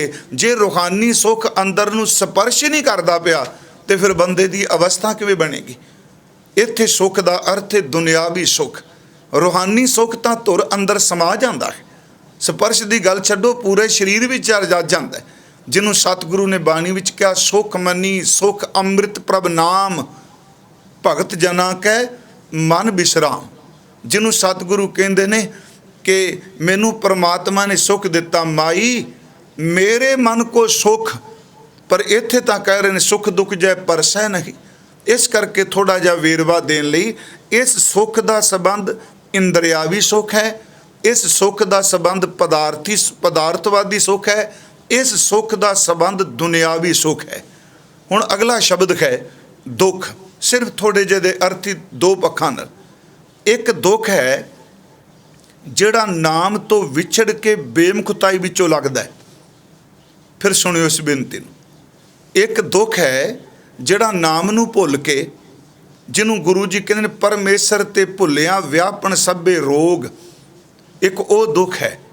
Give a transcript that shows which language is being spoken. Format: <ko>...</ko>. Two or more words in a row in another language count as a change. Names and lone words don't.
<pa>ਜੇ ਰੂਹਾਨੀ ਸੁਖ ਅੰਦਰ ਨੂੰ ਸਪਰਸ਼ ਹੀ ਨਹੀਂ ਕਰਦਾ ਪਿਆ, ਤੋ ਫਿਰ ਬੰਦੇ ਦੀ ਅਵਸਥਾ ਕਿਵੇਂ ਬਣੇਗੀ? ਇੱਥੇ ਸੁਖ ਦਾ ਅਰਥ ਹੈ ਦੁਨਿਆਵੀ ਸੁਖ। ਰੂਹਾਨੀ ਸੁਖ ਤਾਂ ਧੁਰ ਅੰਦਰ ਸਮਾ ਜਾਂਦਾ ਹੈ। ਸਪਰਸ਼ ਕੀ ਗੱਲ ਛੱਡੋ, ਪੂਰੇ ਸਰੀਰ ਵਿਚ ਰੱਜ ਜਾਂਦਾ ਹੈ। ਜਿਨ੍ਹੋਂ ਸਤਿਗੁਰੂ ਨੇ ਬਾਣੀ ਵਿਚ ਕਹਾ, ਸੁਖ ਮਨੀ ਸੁਖ ਅੰਮ੍ਰਿਤ ਪ੍ਰਭ ਨਾਮ, ਭਗਤ ਜਨਾ ਕੈ ਮਨ ਵਿਸ਼ਰਾਮ। ਜਿਨ੍ਹੋਂ ਸਤਿਗੁਰੂ ਕਹਤੇ ਨੇ ਕਿ ਮੈਨੂੰ ਪਰਮਾਤਮਾ ਨੇ ਸੁਖ ਦਿੱਤਾ, ਮਾਈ ਮੇਰੇ ਮਨ ਕੋ ਸੁਖ। ਪਰ ਇੱਥੇ ਤਾਂ ਕਹਿ ਰਹੇ ਹੈਂ ਸੁਖ ਦੁਖ ਜਯ ਪਰਸੈ ਨਹੀਂ। ਇਸ ਕਰਕੇ ਥੋੜ੍ਹਾ ਜਿਹਾ ਵੇਰਵਾ ਦੇਣ ਲਈ, ਇਸ ਸੁਖ ਕਾ ਸੰਬੰਧ ਇੰਦ੍ਰਿਆਵੀ ਸੁਖ ਹੈ, ਇਸ ਸੁਖ ਕਾ ਸੰਬੰਧ ਪਦਾਰਥਵਾਦੀ ਸੁਖ ਹੈ, ਇਸ ਸੁਖ ਕਾ ਸੰਬੰਧ ਦੁਨਿਆਵੀ ਸੁਖ ਹੈ। ਹੁਣ ਅਗਲਾ ਸ਼ਬਦ ਹੈ ਦੁਖ। ਸਿਰਫ ਥੋੜ੍ਹੇ ਜਿਹੇ ਅਰਥ ਹੀ ਦੋ ਪੱਖਾਂ ਨਾਲ। ਇਕ ਦੁਖ ਹੈ ਜਿਹੜਾ ਨਾਮ ਤੋ ਵਿਛੜ ਕੇ ਬੇਮੁਖਤਾਈ ਵਿਚੋਂ ਲਗਦਾ ਹੈ। ਫਿਰ ਸੁਣਿਓ ਇਸ ਬੇਨਤੀ ਨੂੰ। ਇਕ ਦੁਖ ਹੈ ਜਿਹੜਾ ਨਾਮ ਨੂੰ ਭੁੱਲ ਕੇ, ਜਿਨ੍ਹੋਂ ਗੁਰੂ ਜੀ ਕਹਤੇ ਹੈਂ ਪਰਮੇਸ਼ਰ ਤੇ ਭੁਲਿਆ ਵਿਆਪਨ ਸਭੇ ਰੋਗ, ਇਕ ਵੋ ਦੁਖ ਹੈ।</pa>